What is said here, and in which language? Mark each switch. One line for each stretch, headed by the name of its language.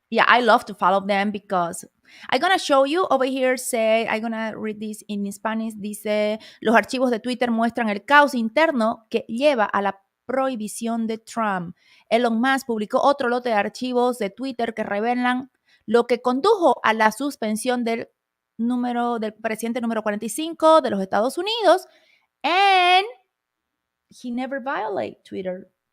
English: Yeah, I love to follow them because I'm going to show you over here, I'm going to read this in Spanish.
Spanish: Dice, los archivos de Twitter muestran el caos interno que lleva a la prohibición de Trump. Elon Musk publicó otro lote de archivos de Twitter que revelan lo que condujo a la suspensión del presidente número 45 de los Estados Unidos.
English: And he never violated Twitter.